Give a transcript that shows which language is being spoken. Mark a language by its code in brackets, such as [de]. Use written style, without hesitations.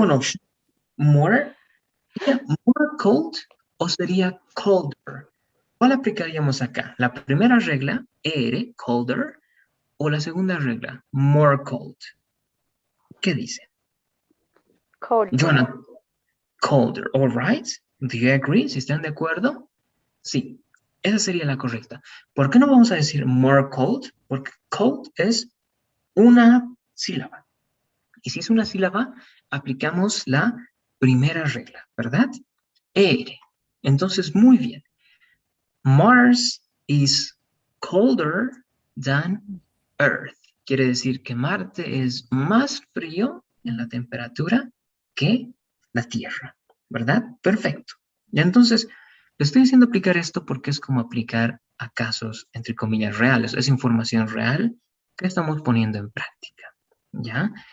[en] one option. More, yeah, more cold [es] o sería [en] colder. [es] ¿Cuál aplicaríamos acá? La primera regla, colder, o la segunda regla, more cold. ¿Qué dice? [en] Colder. Jonathan, colder, all right. Do you agree? [es] ¿Si están de acuerdo? Sí, esa sería la correcta. ¿Por qué no vamos a decir more cold? Porque cold es una sílaba. Y si es una sílaba, aplicamos la primera regla, ¿verdad? Entonces, muy bien. [en] Mars is colder than Earth. [es] Quiere decir que Marte es más frío en la temperatura que la Tierra, ¿verdad? Perfecto. Y entonces, le estoy haciendo aplicar esto porque es como aplicar a casos, entre comillas, reales. Es información real que estamos poniendo en práctica, ¿ya?